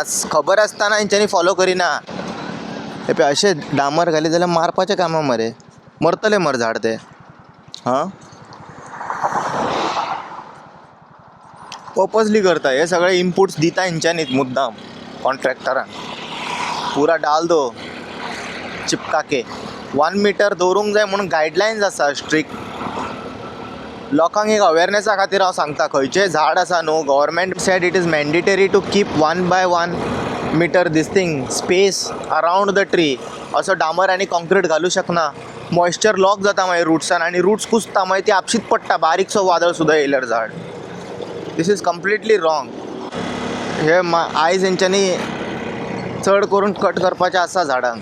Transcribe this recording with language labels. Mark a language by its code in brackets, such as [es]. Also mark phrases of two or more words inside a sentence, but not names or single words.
[kok] खबर आसतना हेंच्यांनी फॉलो करिना. हे पळय अशें डामर घाली जाल्यार मारपाचें कामां मरे, मरतले मर झाड ते. हां पर्पजली करता हे सगळे. इनपुट्स दिता हेंच्यांनीच मुद्दाम कॉन्ट्रॅक्टरांक. [hi] पुरा डाल दो चिपका के. [kok] 1 मीटर दवरूंक जाय म्हणून गायडलायन्स आसा स्ट्रिक्ट. लोकांक एक अवेरनेसा खातीर हांव सांगता, खंयचें झाड आसा न्हू, [en] government said it is mandatory to keep 1 by 1 meter this thing space around the tree. [kok] असो डामर आनी कॉन्क्रीट घालूं शकना. [en] moisture lock [kok] जाता मागीर रुट्सान, आनी रुट्स कुसता, मागीर ती आपशीत पडटा. बारीकसो वादळ सुद्दां येयल्यार झाड. [en] this is completely wrong. [kok] हे आयज हेंच्यांनी चड करून कट करपाचें आसा झाडांक.